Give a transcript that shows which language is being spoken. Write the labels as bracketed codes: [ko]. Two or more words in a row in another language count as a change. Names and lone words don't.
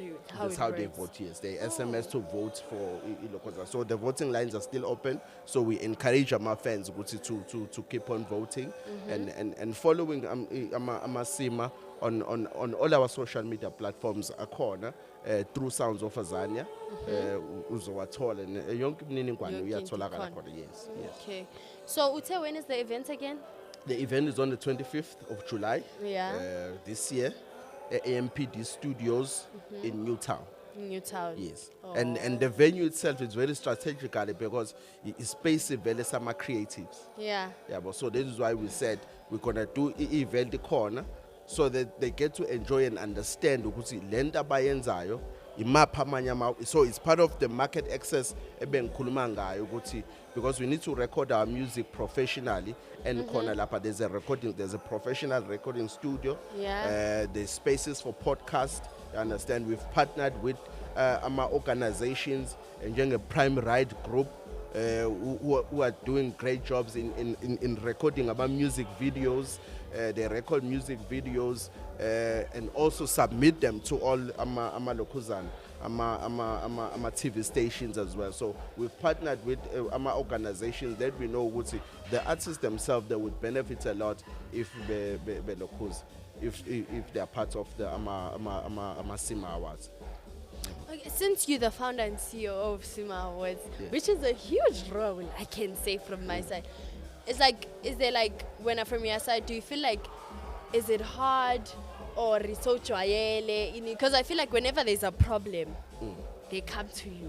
[en] they vote. Yes, they SMS to vote for. So the voting lines are still open. So we encourage our fans to keep on voting and following Sima on all our social media platforms. [nd] Through Sounds of Azania, uzowathola and yonke imininingwane uyatholakala khona. [en] Yes. Okay. So Ute, when is the event again? The event is on the 25th of July. This year, at AMPD Studios in Newtown. Yes. Oh. And the venue itself is very strategically because it's space very summer creatives. But so this is why we said we're gonna do event corner, so that they get to enjoy and understand [nd] ukuthi lenda bayenzayo imapha amanye [en] so it's part of the market access [nd] ebengikhuluma ngayo ukuthi, [en] because we need to record our music professionally, and [nd] khona lapha [en] there's a professional recording studio. There's spaces for podcast. You understand, we've partnered with organizations and a Prime Ride group who are doing great jobs in recording about music videos. They record music videos and also submit them to all [nd] ama lokuzana, [en] ama TV stations as well. So we've partnered with ama organizations that we know would see the artists themselves, they would benefit a lot if they lokuz, if they are part of the ama Sima Awards. Okay, since you're the founder and CEO of Sima Awards, which is a huge role, I can say from my side, it's like, is there like, when from your side, do you feel like, is it hard or because I feel like whenever there's a problem, they come to you.